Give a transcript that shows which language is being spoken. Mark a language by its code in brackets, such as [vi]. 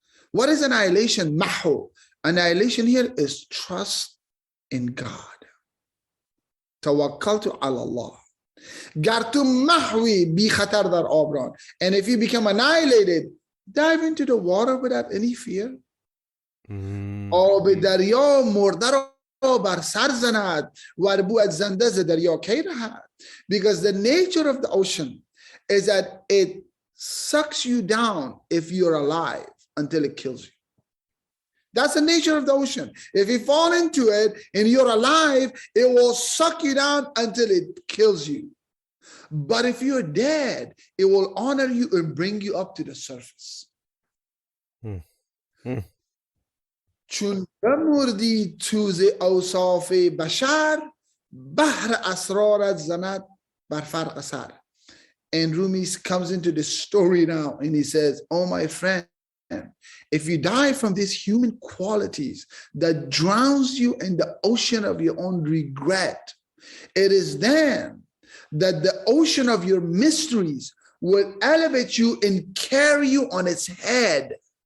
[en] What is annihilation? Mahu. Annihilation here is trust in God. [ar] Tawakkaltu ala Allah. [fa] Gartu mahwi bi khatar dar abran. [en] And if you become annihilated, dive into the water without any fear. [fa] آب دریا مرده را بر سر زند وربو از زنده ز دریا کی رهد. [en] Because the nature of the ocean is that it sucks you down if you're alive until it kills you. That's the nature of the ocean. If you fall into it and you're alive, it will suck you down until it kills you. But if you're dead, it will honor you and bring you up to the surface. [fa] چون بمردی توز اوصاف بشر بحر اسرارت زند بر فرق سر. [en] And Rumi comes into the story now and he says, oh my friend, if you die from these human qualities that drowns you in the ocean of your own regret, it is then that the ocean of your mysteries will elevate you and carry you on its head.